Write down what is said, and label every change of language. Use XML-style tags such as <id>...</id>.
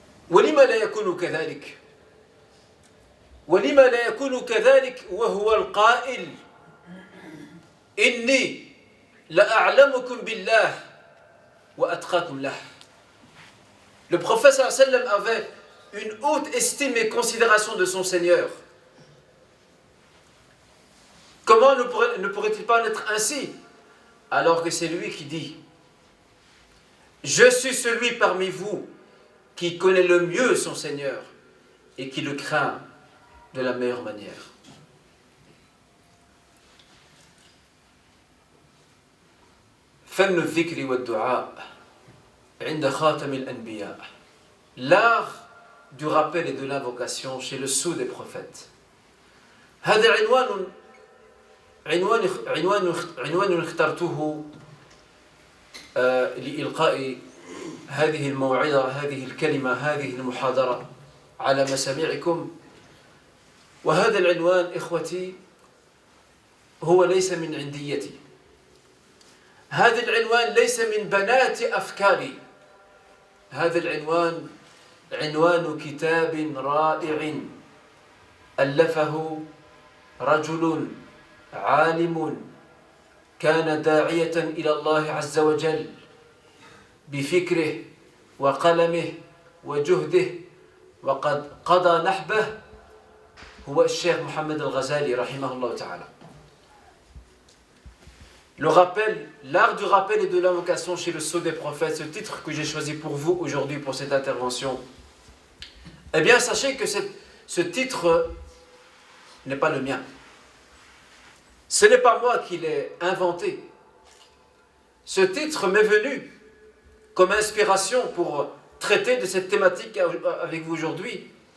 <ar>ولما لا يكون كذلك؟ ولما لا يكون كذلك وهو القائل إني لأعلمكم بالله وأتقاكم له.</ar> <fr>Le prophète sallallahu alayhi wa sallam avait une haute estime et considération de son Seigneur. Comment ne pourrait-il pas en être ainsi alors que c'est lui qui dit « Je suis celui parmi vous qui connaît le mieux son Seigneur et qui le craint de la meilleure manière. »</fr> <ar>فن الذكر والدعاء عند خاتم الأنبياء.</ar> <fr>L'art du rappel et de l'invocation chez le sceau des prophètes.</fr> <ar>هذا عنوان اخترته لإلقاء هذه الموعظة، هذه الكلمة، هذه المحاضرة على مسامعكم. وهذا العنوان إخوتي هو ليس من عنديتي. هذا العنوان ليس من بنات أفكاري. هذا العنوان عنوان كتاب رائع ألفه رجل عالم كان داعية إلى الله عز وجل بفكره وقلمه وجهده وقد قضى نحبه، هو الشيخ محمد الغزالي رحمه الله تعالى.</ar> <fr>Le rappel, l'art du rappel et de l'invocation chez le sceau des prophètes, ce titre que j'ai choisi pour vous aujourd'hui pour cette intervention, eh bien sachez que ce titre n'est pas le mien. Ce n'est pas moi qui l'ai inventé. Ce titre m'est venu comme inspiration pour traiter de cette thématique avec vous aujourd'hui.</fr>